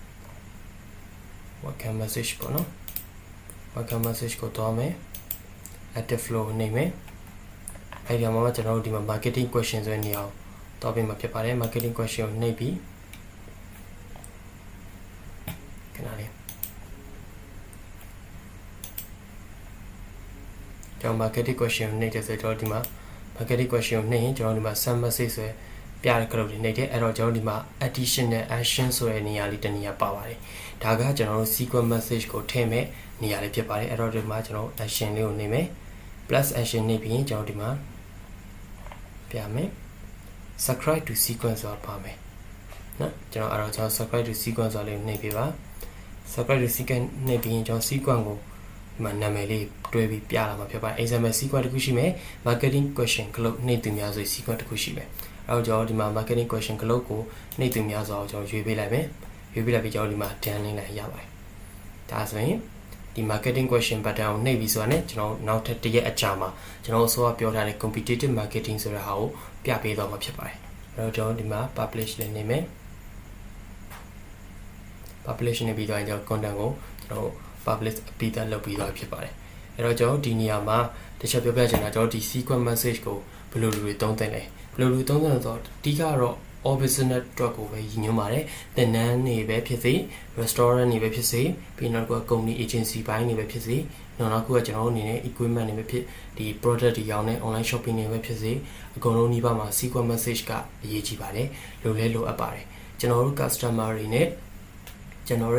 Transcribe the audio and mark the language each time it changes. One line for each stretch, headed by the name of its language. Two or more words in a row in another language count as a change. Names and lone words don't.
English: welcome message
Burmese: ပေါ့နော်
English: welcome message
Burmese: ကိုသွားမယ်
English: active flow
Burmese: နေမယ်အဲ့ဒီမှာကျွန်တော်တို့ဒီမှာ
English: marketing question
Burmese: ဆိုတဲ့နေရာကိုသွားပြီးမှဖြစ်ပါတယ်
English: marketing question
Burmese: ကိုနှိပ်ပြီးခဏလေးကျွန်တော်
English: marketing question
Burmese: ကိုနှိပ်တယ်ဆိုတော့ဒီမှာ
English: marketing question
Burmese: ကိုနှိပ်ရင်ကျွန်တော်ဒီမှာ
English: send message
Burmese: ဆို ပြတဲ့ group တွေနှိပ်တယ်အဲ့တော့ကျွန်တော်ဒီမှာ
English: additional action
Burmese: ဆိုတဲ့နေရာလေးတစ်နေရာပါပါတယ်ဒါကကျွန်တော်တို့
English: sequence message
Burmese: ကိုထည့်မဲ့နေရာလေးဖြစ်ပါတယ်အဲ့တော့ဒီမှာကျွန်တော် action လေးကိုနှိပ်မယ်
English: plus action
Burmese: နှိပ်ပြီးရင်ကျွန်တော်ဒီမှာပြမယ်
English: subscribe to sequence
Burmese: ဆိုတာပါမယ်နော်ကျွန်တော်အဲ့တော့ကျွန်တော်
English: subscribe to sequence
Burmese: ဆိုတာလေးနှိပ်ပေးပါ
English: subscribe to sequence
Burmese: နှိပ်ပြီး ရင်ကျွန်တော် sequence ကိုဒီမှာနာမည်လေးတွဲပြီးပြလာမှာဖြစ်ပါတယ်
English: example sequence
Burmese: တစ်ခုရှိမယ်
English: marketing question globe
Burmese: နှိပ်သူများဆို sequence တစ်ခုရှိမယ်အဲ့တော့ကျွန်တော်ဒီမှာ
English: marketing question globe
Burmese: ကိုနှိပ်သူများဆိုအောင်ကျွန်တော်ရွေးပေးလိုက်မယ်ရွေးပေးလိုက်ပြီးကျွန်တော်ဒီမှာ done လေးလိုက်ရပါတယ်ဒါဆိုရင်ဒီ
English: marketing question button
Burmese: ကိုနှိပ်ပြီးဆိုတာနဲ့ကျွန်တော်နောက်ထပ်တစ်ရက်အကြာမှာကျွန်တော်အစောကပြောထားတဲ့
English: competitive marketing
Burmese: ဆိုတဲ့ဟာကိုပြပေးတော့မှာဖြစ်ပါတယ်အဲ့တော့ကျွန်တော်ဒီမှာ publish လေးနေမယ် publish နေပြီးတော့ကျွန်တော် content ကိုကျွန်တော် publish ပြီးသားလုပ်ပြီးတော့ဖြစ်ပါတယ်အဲ့တော့ကျွန်တော်ဒီနေရာမှာတစ်ချက်ပြောပြချင်တာကျွန်တော်ဒီ
English: sequence message
Burmese: ကိုဘယ်လိုတွေသုံးသင့်လဲဘယ်လိုတွေသုံးသင့်လဲဆိုတော့အဓိကတော့
English: all business
Burmese: အတွက် ကိုပဲရည်ညွှန်းပါတယ်တင်နန်းနေပဲဖြစ်စေ restaurant နေပဲဖြစ်စေပြီးနောက်က
English: company agency
Burmese: ဘိုင်းနေပဲဖြစ်စေနောက်ခုကကျွန်တော်တို့အနေနဲ့ equipment နေပဲဖြစ်ဒီ product တွေရောင်းတဲ့ online shopping နေပဲဖြစ်စေအကုန်လုံးဒီဘက်မှာ
English: sequence message
Burmese: ကအရေးကြီးပါတယ်လိုလဲလိုအပ်ပါတယ်ကျွန်တော်တို့ customer တွေနဲ့ကျွန်တော်